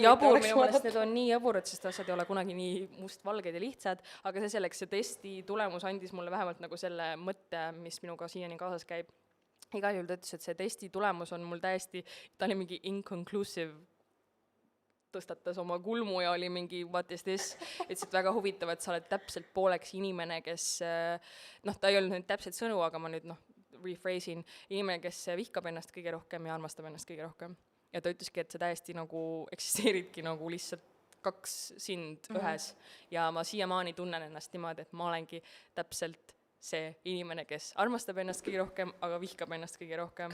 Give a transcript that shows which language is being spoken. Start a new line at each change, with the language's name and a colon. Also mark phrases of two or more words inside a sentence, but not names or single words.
Estonian: Jabur, minu meelest need on nii jaburad, sest asjad ei ole kunagi nii mustvalged ja lihtsad, aga see selleks, see testi tulemus andis mulle vähemalt nagu selle mõtte, mis minuga siiani kaasas käib. Igal juhul ta ütles, et see testi tulemus on mul täiesti, ta oli mingi inconclusive, tõstatas oma kulmu ja oli mingi
English: what is this,
Estonian: ütles, et väga huvitav, et sa oled täpselt pooleks inimene, kes ta ei olnud nüüd täpselt sõnu, aga ma nüüd rephrasing, inimene, kes vihkab ennast kõige rohkem ja armastab ennast kõige rohkem. Ja ta ütleski, et sa täiesti nagu eksisteeridki nagu lihtsalt kaks sind ühes ja ma siiamaani tunnen ennast niimoodi, et ma olengi täpselt see inimene, kes armastab ennast kõige rohkem, aga vihkab ennast kõige rohkem.